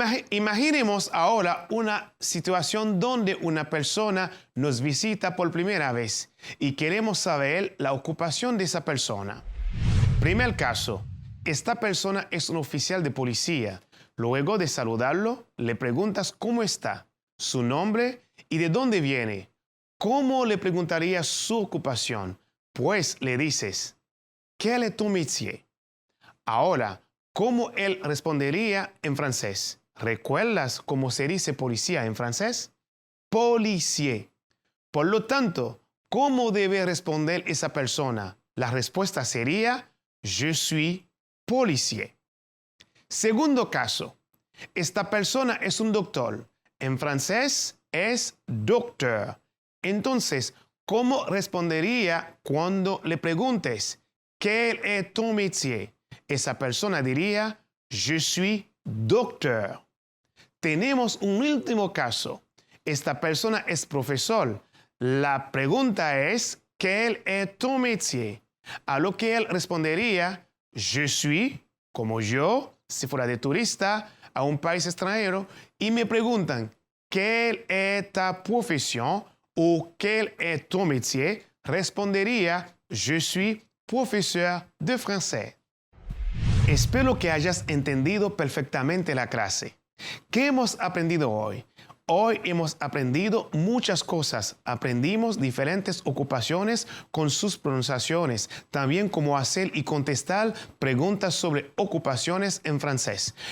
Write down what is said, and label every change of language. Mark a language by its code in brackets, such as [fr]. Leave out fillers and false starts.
[es] Imaginemos ahora una situación donde una persona nos visita por primera vez y queremos saber la ocupación de esa persona. Primer caso, esta persona es un oficial de policía. Luego de saludarlo, le preguntas cómo está, su nombre y de dónde viene. ¿Cómo le preguntarías su ocupación? Pues le dices, [fr] ¿quel est ton métier? [es] Ahora, ¿cómo él respondería en francés? ¿Recuerdas cómo se dice policía en francés? Policier. Por lo tanto, ¿cómo debe responder esa persona? La respuesta sería, [fr] je suis policier. [es] Segundo caso, esta persona es un doctor. En francés es docteur. Entonces, ¿cómo respondería cuando le preguntes, [fr] ¿quel est ton métier? [es] Esa persona diría, [fr] je suis docteur. [es] Tenemos un último caso. Esta persona es profesor. La pregunta es, [fr] ¿quel est ton métier? [es] A lo que él respondería, [fr] je suis, [es] como yo, si fuera de turista a un país extranjero, y me preguntan, [fr] ¿quelle est ta profesión [es] o [fr] quel est ton métier? [es] Respondería, [fr] je suis professeur de français. [es] Espero que hayas entendido perfectamente la clase. ¿Qué hemos aprendido hoy? Hoy hemos aprendido muchas cosas. Aprendimos diferentes ocupaciones con sus pronunciaciones, también cómo hacer y contestar preguntas sobre ocupaciones en francés.